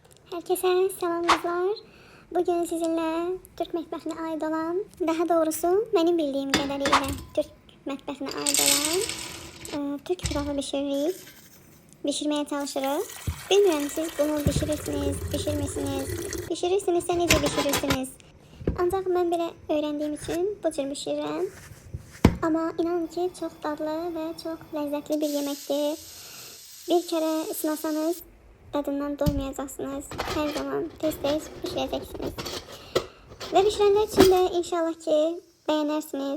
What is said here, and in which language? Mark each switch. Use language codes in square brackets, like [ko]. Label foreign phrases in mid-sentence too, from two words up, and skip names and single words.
[tr] Herkese selam kızlar. Bugün sizinle [az] Türk mətbəxinə aid olan, daha doğrusu [tr] benim bildiğim kadarıyla [az] Türk mətbəxinə aid olan Türk pilavı pişirmeye çalışırıq. Bilmirəm siz bunu pişirirsiniz, pişirmirsiniz. Pişirirsinizsə necə pişirirsiniz? Ancaq mən belə [tr] öğrendiğim için [az] bu cür pişirirəm. [tr] Ama inanın ki çok dadlı ve çok lezzetli bir yemektir. Bir kere sınasanız tadından doymayacaksınız. Her zaman tez pişireceksiniz. Ve pişirenler için de inşallah ki beğenirsiniz.